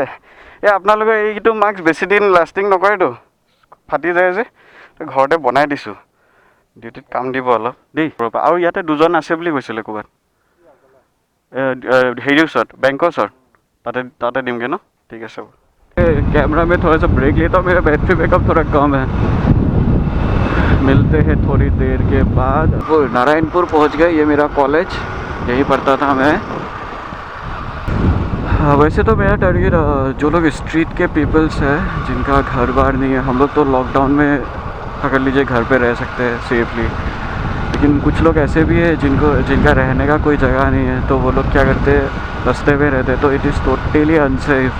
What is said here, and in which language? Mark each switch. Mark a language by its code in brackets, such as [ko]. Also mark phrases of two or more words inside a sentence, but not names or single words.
[as] এই আপোনালোকৰ এইটো মাস্ক বেছি দিন লাষ্টিং নকৰেতো, ফাটি যায় যে, ঘৰতে বনাই দিছোঁ, ডিউটিত কাম দিব অলপ দেই। আৰু ইয়াতে দুজন আছে বুলি কৈছিলে ক'ৰবাত, হেৰিৰ ওচৰত, বেংকৰ ওচৰত, তাতে দিমগৈ ন? ঠিক আছে। [hi] कैमरा में थोड़ा सा ब्रेक लेता हूँ, मेरा बैटरी बैकअप थोड़ा कम है। मिलते हैं थोड़ी देर के बाद। वो नारायणपुर पहुँच गए, ये मेरा कॉलेज, यहीं पढ़ता था मैं। वैसे तो मेरा टारगेट जो लोग स्ट्रीट के पीपल्स हैं, जिनका घर बार नहीं है, हम लोग तो लॉकडाउन में पकड़ लीजिए घर पे रह सकते हैं सेफली, लेकिन कुछ लोग ऐसे भी हैं जिनका रहने का कोई जगह नहीं है, तो वो लोग क्या करते हैं, रास्ते पे रहते हैं, तो [en] it is totally unsafe.